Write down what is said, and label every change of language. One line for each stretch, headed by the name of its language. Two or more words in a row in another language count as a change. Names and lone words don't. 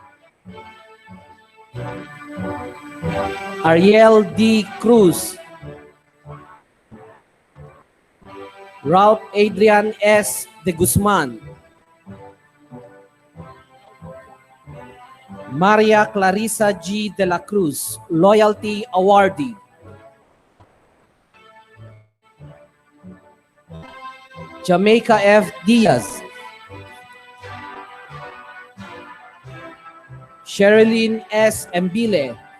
English: Ariel D. Cruz. Ralph Adrian S. de Guzman. Maria Clarissa G. de la Cruz, Loyalty Awardee. Jamaica F. Diaz. Sherilyn S. Embile.